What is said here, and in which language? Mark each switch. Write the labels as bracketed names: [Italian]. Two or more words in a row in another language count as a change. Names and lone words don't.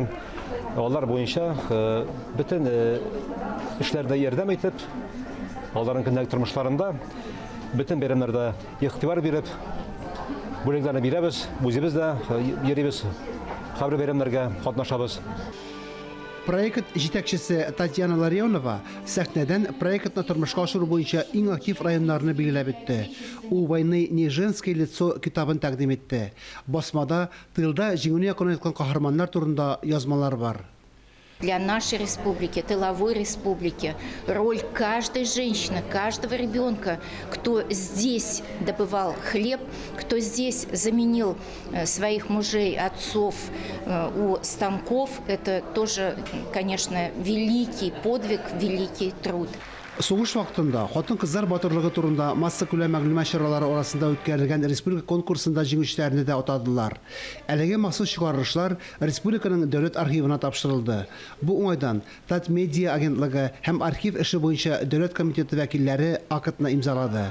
[Tatar] Алар буенча бөтен эшләрдә ярдәм итеп, аларның көндәлек тормышларында бөтен бәйрәмнәрдә игътибар биреп, бүләкләрне бирәбез, үзебез дә йөрибез. Хәбәр бәйрәмнәргә катнашабыз. Проект җитәкчесе Татьяна Ларионова сәхнәдән проектны тормышка ашыру буенча иң актив районнарны билгеләп үтте. «У войны не женское лицо» китабын тәкъдим итте. Басмада тылда җиңүне якынайткан каһарманнар турында язмалар бар. [Russian] Для нашей республики, тыловой республики, роль каждой женщины, каждого ребенка, кто здесь добывал хлеб, кто здесь заменил своих мужей, отцов у станков, это тоже, конечно, великий подвиг, великий труд. [Tatar] Сугыш вакытында хатын-кызлар батырлыгы турында масса күләм мәгълүмат чаралары арасында үткәрелгән республика конкурсында җиңүчеләрне дә атадылар. Әлеге махсус чыгарышлар республиканың дәүләт архивына тапшырылды. Бу уңайдан Татмедиа агентлыгы һәм архив эше буенча дәүләт комитеты вәкилләре акытны имзалады.